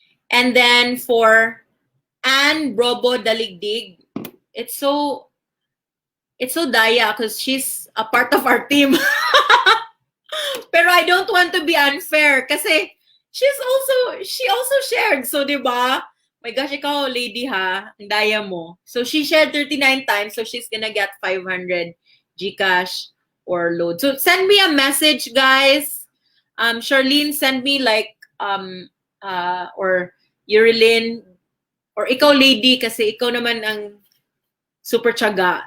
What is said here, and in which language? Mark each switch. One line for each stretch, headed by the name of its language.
English: And then for Anne Brobo Daligdig, it's so daya because she's a part of our team. Pero I don't want to be unfair kasi she also shared.
Filipino: So, di ba?
English: My gosh,
Filipino: ikaw, lady ha, ang daya mo.
English: So, she shared 39 times, so she's gonna get 500 GCash or load. So, send me a message, guys. Charlene, send me like, or Yurilyn, or ikaw, lady,
Filipino: kasi ikaw naman ang super tiyaga.